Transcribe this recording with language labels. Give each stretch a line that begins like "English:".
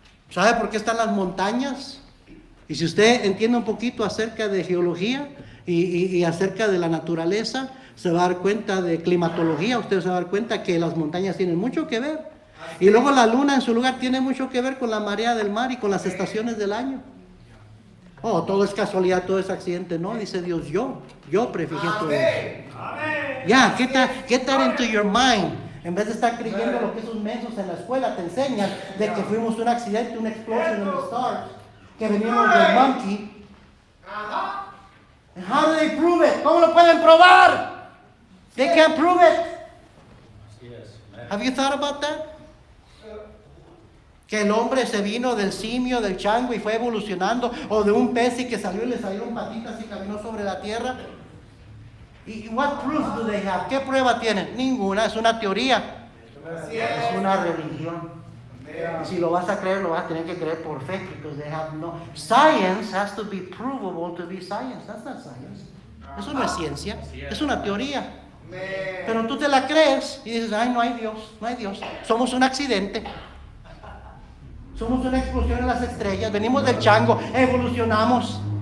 Spanish: ¿Sabe por qué están las montañas? Y si usted entiende un poquito acerca de geología y acerca de la naturaleza, se va a dar cuenta de climatología, usted se va a dar cuenta que las montañas tienen mucho que ver. Y luego la luna en su lugar tiene mucho que ver con la marea del mar y con las estaciones del año. Oh, todo es casualidad, todo es accidente. No, dice Dios, yo prefijé todo eso.
English: Ya, get that into your mind.
Spanish: En vez de estar creyendo lo que esos mensos en la escuela te enseñan, de que fuimos un accidente, una explosión en los
English: stars,
Spanish: que venimos del
English: monkey. And how do they prove it?
Spanish: ¿Cómo lo pueden probar?
English: They can't prove it. Have you thought about that?
Spanish: Que el hombre se vino del simio, del chango y fue evolucionando, o de un pez y que salió y le salieron patitas y caminó sobre la tierra. ¿Y
English: what proof do they have?
Spanish: ¿Qué prueba tienen? Ninguna, es una teoría. Es una religión. Y si lo vas a creer, lo vas a tener que creer por fe,
English: because they have no. Science has to be provable to be science. That's not science.
Spanish: Eso no es ciencia, es una teoría. Pero tú te la crees y dices, ay, no hay Dios, no hay Dios. Somos un accidente. Somos una explosión en las estrellas. Venimos del chango, evolucionamos.